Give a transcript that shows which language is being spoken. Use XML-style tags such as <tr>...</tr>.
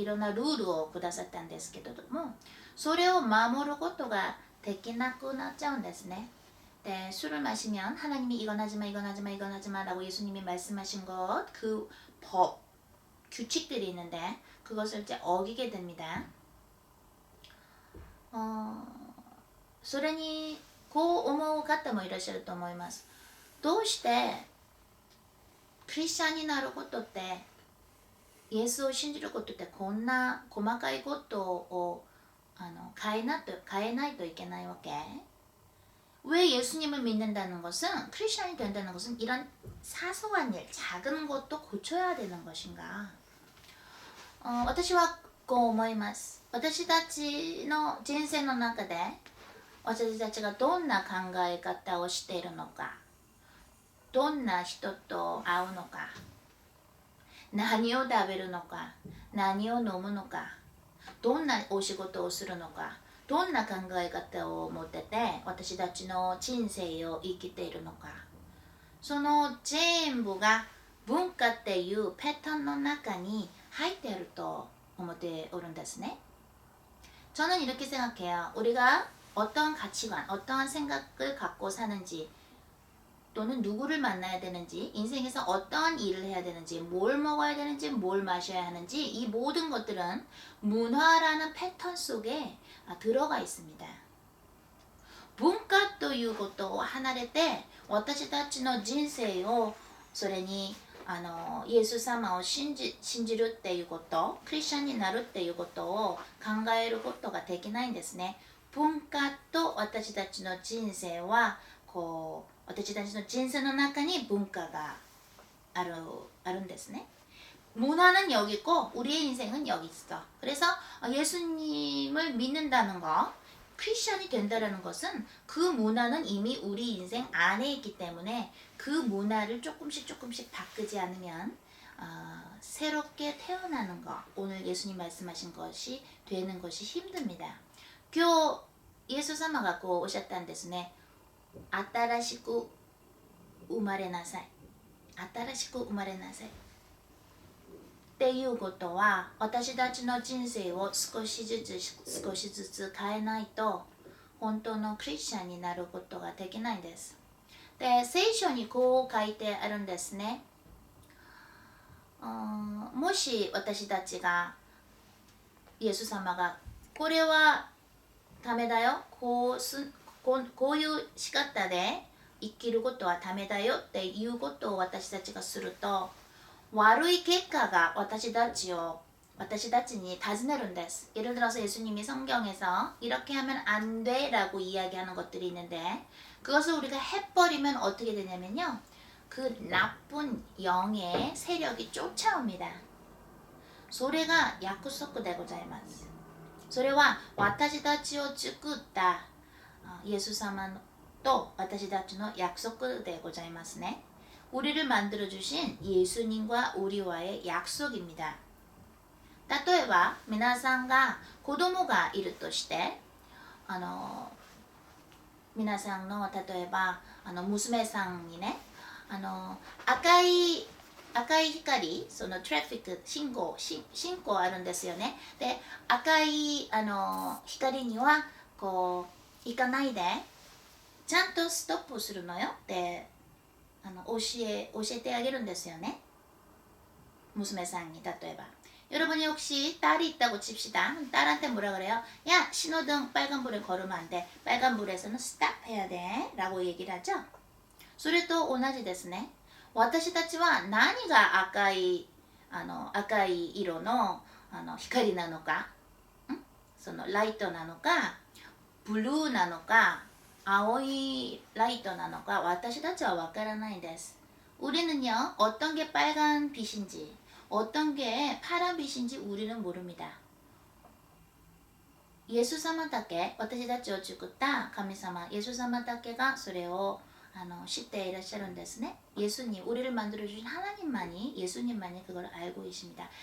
<ja>いろんなルールをくださったんですけれどもそれを守ることができなくなっちゃうんですね。</ja> <ko>で、술을 마시면 하나님이 이건 하지 마 라고 예수님이 말씀하신 것 그 법, 규칙들이 있는데 그것을 이제 어기게 됩니다.</ko> <ja>それにこう思う方もいらっしゃると思います。どうしてクリスチャンになることってイエスを信じることってこんな細かいことを変えないといけないわけ</ja> <ko>왜 예수님을 믿는다는 것은, 크리스천이 된다는 것은 이런 사소한 일, 작은 것도 고쳐야 되는 것인가?</ko> <ja>私はこう思います。私たちの人生の中で、私たちがどんな考え方をしているのか、どんな人と会うのか、何を食べるのか、何を飲むのか、どんなお仕事をするのか、どんな考え方を持ってて私たちの人生を生きているのか、その全部が文化っていう패턴の中に入っていると思っておるんですね。</ja> <ko>저는 이렇게 생각해요. 우리가 어떤 가치관, 어떠한 생각을 갖고 사는지, 또는 누구를 만나야 되는지, 인생에서 어떠한 일을 해야 되는지, 뭘 먹어야 되는지, 뭘 마셔야 하는지, 이 모든 것들은 문화라는 패턴 속에 들어가 있습니다.</ko> <ja>文化ということを離れて私たちの人生をそれにイエス様を信じるっていうこと、クリスチャンになるっていうことを考えることができないんですね。文化と私たちの人生はこう私たちの人生の中に文化があるんですね。</ja> <ko>문화는 여기 있고 우리의 인생은 여기 있어. 그래서 예수님을 믿는다는 거, 크리스천이 된다는 것은 그 문화는 이미 우리 인생 안에 있기 때문에 그 문화를 조금씩 바꾸지 않으면 새롭게 태어나는 거, 오늘 예수님 말씀하신 것이 되는 것이 힘듭니다.</ko> <ja>今日イエス様がこうおっしゃったんですね。新しく生まれなさい。新しく生まれなさい。っていうことは私たちの人生を少しずつ変えないと本当のクリスチャンになることができないんです。で、聖書にこう書いてあるんですね。もし私たちがイエス様がこれはダメだよ、こういう仕方で生きることはダメだよっていうことを私たちがすると悪い結果が私たちに尋ねるんです。</ja> <ko>예를 들어서 예수님이 성경에서 이렇게 하면 안 돼라고 이야기하는 것들이 있는데 그것을 우리가 해버리면 어떻게 되냐면요. 그 나쁜 영의 세력이 쫓아옵니다.</ko> <ja>それが約束でございます。それは私たちを作ったイエス様と私たちの約束でございますね。</ja> <ko>우리를 만들어주신 예수님과 우리와의 약속입니다.</ko> <ja>例えば皆さんが子供がいるとして皆さんの例えば娘さんにね赤い光、そのトラフィック信号あるんですよね。で赤い光にはこう行かないでちゃんとストップするのよって教えてあげるんですよね。娘さんに例えば</ja> <ko>여러분이 혹시 딸이 있다고 칩시다. 딸한테 뭐라 그래요? 야, 신호등 빨간불에 걸으면 안 돼. 빨간불에서는 스탑 해야 돼. 라고 얘기를 하죠.</ko> <ja>それと同じですね。私たちは何が赤い色の光なのか、そのライトなのか、ブルーなのか、青いライトなのか、私たちはわからないです。</ja> <ko>우리는요, 어떤 게 빨간 빛인지, 어떤 게 파란 빛인지 우리는 모릅니다.</ko> <ja>イエス様だけ、私たちを作った神様、イエス様だけがそれを知っていらっしゃるんですね。</ja> <ko>예수님, 우리를 만들어주신 하나님만이, 예수님만이 그걸 알고 계십니다.</ko>